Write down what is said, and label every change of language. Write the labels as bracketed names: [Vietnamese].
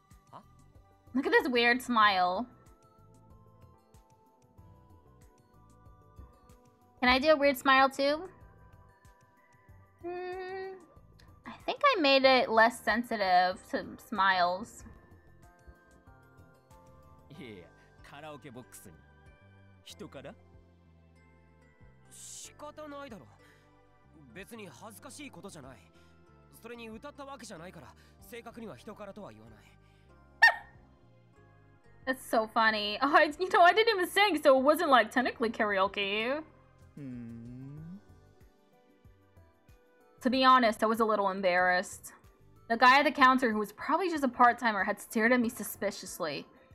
[English] Huh? Look at this weird smile. Can I do a weird smile too? I think I made it less sensitive to smiles. Yeah. [Japanese] カラオケボックスに人から仕方ないだろ別に恥ずかしいことじゃないそれに歌ったわけじゃないから正確には人からとは言わない [English] That's so funny. Oh, I didn't even sing, so it wasn't like technically karaoke. To be honest, I was a little embarrassed. The guy at the counter, who was probably just a part-timer, had stared at me suspiciously.